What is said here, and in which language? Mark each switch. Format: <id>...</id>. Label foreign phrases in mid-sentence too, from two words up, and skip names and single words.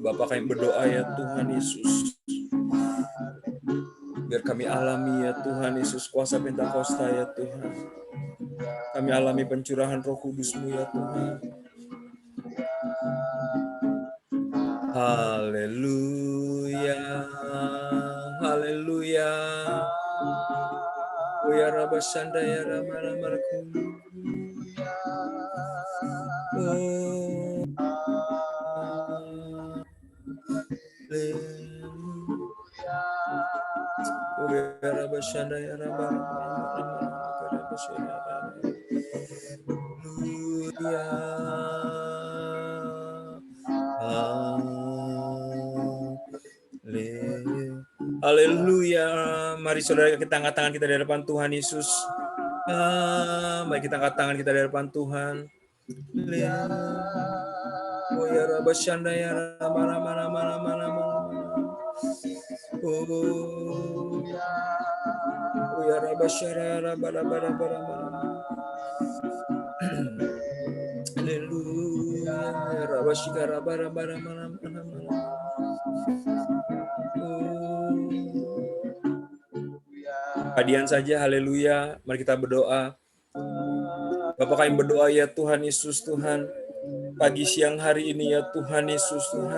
<id>Bapak, kami berdoa ya Tuhan Yesus, biar kami alami ya Tuhan Yesus kuasa Pentakosta ya Tuhan. Kami alami pencurahan Roh Kudus-Mu ya Tuhan. Haleluya, haleluya. Oh ya Rabba Shandaya Rabba Ramarku. Oh, oh ya Rabba Shandaya Rabba Ramarku. Haleluya. Mari saudara kita angkat tangan kita di hadapan Tuhan Yesus. Mari kita angkat tangan kita di hadapan Tuhan. Oh ya Rabba Shandaya Rabba Oh ya Rabba Shandaya Rabba Haleluya. Rabba Shikara Rabba Hadian saja, haleluya. Mari kita berdoa. Bapak, kami berdoa ya Tuhan Yesus, Tuhan. Pagi siang hari ini ya Tuhan Yesus, Tuhan.</id>